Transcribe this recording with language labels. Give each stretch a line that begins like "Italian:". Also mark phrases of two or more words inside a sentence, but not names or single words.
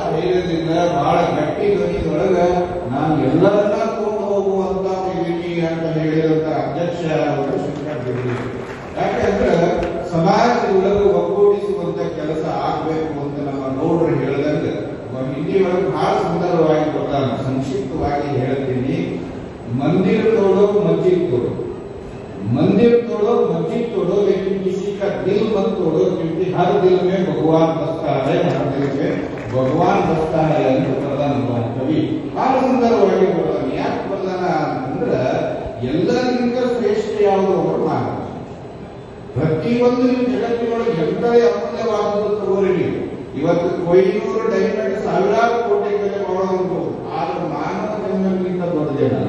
Kannada: ಧೈರ್ಯದಿಂದ ಬಹಳ ಗಟ್ಟಿ ಧ್ವನಿಯೊಳಗ ನಾನು ಎಲ್ಲರನ್ನ ತಗೊಂಡು ಹೋಗುವಂತ ವೇದಿಕೆ ಅಂತ ಹೇಳಿದಂತ ಅಧ್ಯಕ್ಷ ಅವರು ಶಂಕರ್. ಯಾಕಂದ್ರೆ ಸಮಾಜದೊಳಗೆ ಒಗ್ಗೂಡಿಸುವಂತ ಕೆಲಸ ಆಗ್ಬೇಕು ಅಂತ ನಮ್ಮ ಗೌಡರು ಹೇಳಿದಂಗೆ ಹಿಂದಿ ಒಳಗೆ ಬಹಳ ಸುಂದರವಾಗಿ ಬರ್ತಾನೆ. ಸಂಕ್ಷಿಪ್ತವಾಗಿ ಹೇಳ್ತೀನಿ.
Hindi: मंदिर तोड़ो मस्जिद तोड़ो, मंदिर तोड़ो मस्जिद तोड़ो, लेकिन किसी का दिल मत तोड़ो, क्योंकि हर दिल में भगवान बसता है, हर दिल में भगवान बसता है
Kannada: ಅಂತ ಪ್ರಧಾನ ಕವಿ ಬಹಳ ಸುಂದರವಾಗಿ ಬರ್ತಾನೆ. ಯಾಕೆ ಪ್ರಧಾನ ಅಂದ್ರೆ ಎಲ್ಲರಿಗಿಂತ ಶ್ರೇಷ್ಠ ಯಾವುದು ಅವರು ಮಾನವ. ಪ್ರತಿಯೊಂದು ನಿಮ್ಮ ಜಗತ್ತಿನೊಳಗೆ ಎಂತದೇ ಅಮೂಲ್ಯವಾದದ್ದು ತಗೋರಿ. ಇವತ್ತು ಕೊಯ್ನೂರು ಡೈಮಂಡ್ ಸಾವಿರಾರು ಕೋಟಿ ಬೆಲೆ ಮಾಡೋದು, ಆದ್ರೆ ಮಾನವ ಜನ್ಮಕ್ಕಿಂತ ದೊಡ್ಡದೇನಲ್ಲ.